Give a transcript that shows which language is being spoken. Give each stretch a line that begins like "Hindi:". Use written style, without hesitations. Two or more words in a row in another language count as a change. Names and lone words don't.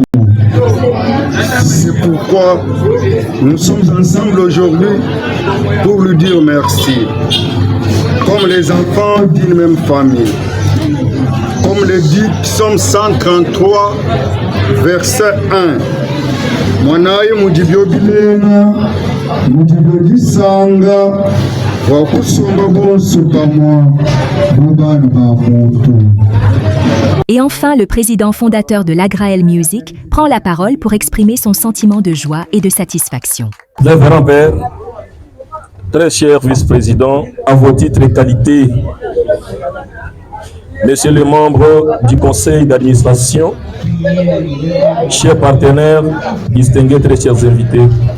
French: C'est pourquoi nous sommes ensemble aujourd'hui pour lui dire merci. Comme les enfants d'une même famille. Comme le dit Psaume 133, verset 1.
Luba-Katanga: Mwanaye mudibyo bilena, mudibyo gisanga, wakusumba bonso pamwa, mubana bamutu.
French: Et enfin, le président fondateur de l'Agrael Music prend la parole pour exprimer son sentiment de joie et de satisfaction. Révérend Père, très cher vice-président, à vos titres et qualités, messieurs les membres du conseil d'administration, chers partenaires, distingués, très chers invités,